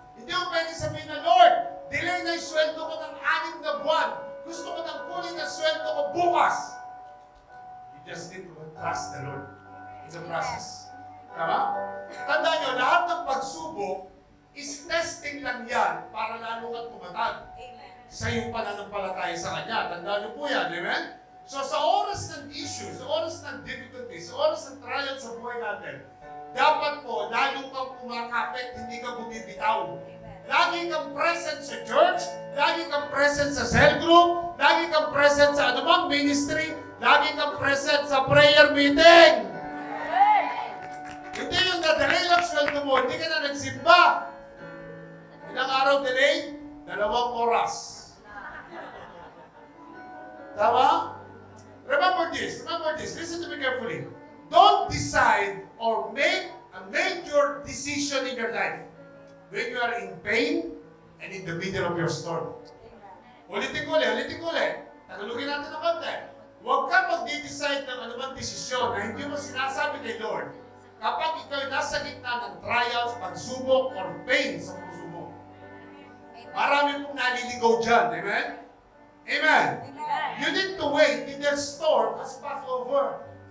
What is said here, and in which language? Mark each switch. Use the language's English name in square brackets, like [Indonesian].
[Filipino] Hindi mo pwede sabihin na, Lord, delay na yung sweldo ko ng 6 na buwan. Gusto ko nang kunin ang sweldo ko bukas. [English] You just need to trust the Lord in the process. [Filipino] Tama? Tandaan nyo, lahat ng pagsubok is testing lang yan para lalo kang tumatag sa iyong pananampalataya sa Kanya. Tandaan nyo po yan, amen? So sa oras ng issues, sa oras ng difficulties, sa oras ng trial sa buhay natin, dapat po, lalo kang kumakapit, hindi ka bumibitaw. Lagi kang present sa church, lagi kang present sa cell group, lagi kang present sa anumang ministry, lagi kang present sa prayer meeting. Hindi yung na-delay lang sweldo mo, hindi ka na nagsimba. Ilang araw delay? 2 oras. Tama? [English] Remember this, listen to me carefully. Don't decide or make a major decision in your life when you are in pain and in the middle of your storm. [Filipino] Ulitin ko ulit. Tagalugin natin ng konti. Huwag ka mag-decide ng anumang desisyon na hindi mo sinasabi kay Lord kapag ikaw ay nasa gitna ng trials, pagsubok, or pain sa puso mo. Marami pong naliligaw dyan. Amen? Amen? [English] You need to wait till the storm has passed over.